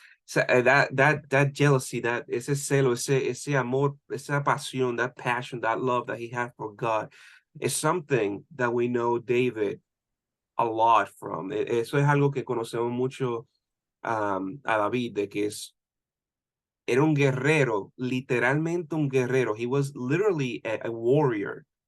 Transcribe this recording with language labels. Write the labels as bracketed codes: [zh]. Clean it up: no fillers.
[en] So, that jealousy, [es] ese celo, ese amor, esa pasión, [en] that passion, that love that he had for God is something that we know David a lot from. [es] Eso es algo que conocemos mucho a David, de que era un guerrero, literalmente un guerrero. [en] He was literally a warrior.